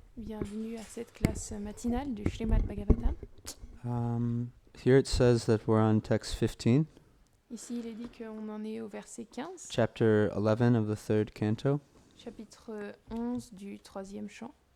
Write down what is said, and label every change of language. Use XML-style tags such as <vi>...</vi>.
<fr>Bienvenue à cette classe matinale du Srimad Bhagavatam.</fr> <en>Here it says that we're on text 15,</en> <fr>Ici, il est dit qu'on en est au verset 15,</fr> <en>chapter 11 of the third canto.</en> <fr>chapitre 11 du troisième chant.</fr>